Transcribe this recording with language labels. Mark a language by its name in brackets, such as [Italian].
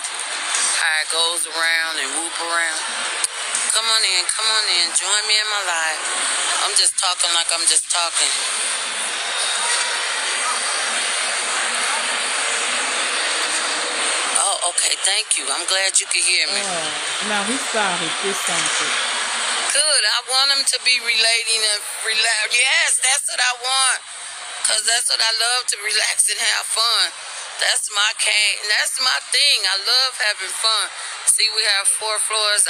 [English] How it goes around and whoop around. Come on in, join me in my life. I'm just talking like I'm just talking. Oh, okay, thank you. I'm glad you could hear me. [French] Je n'arrive pas à arrêter ça en fait. [English] Good. I want them to be relating and relax. Yes, that's what I want. Because that's what I love, to relax and have fun. That's my thing. I love having fun. See, we have 4 floors.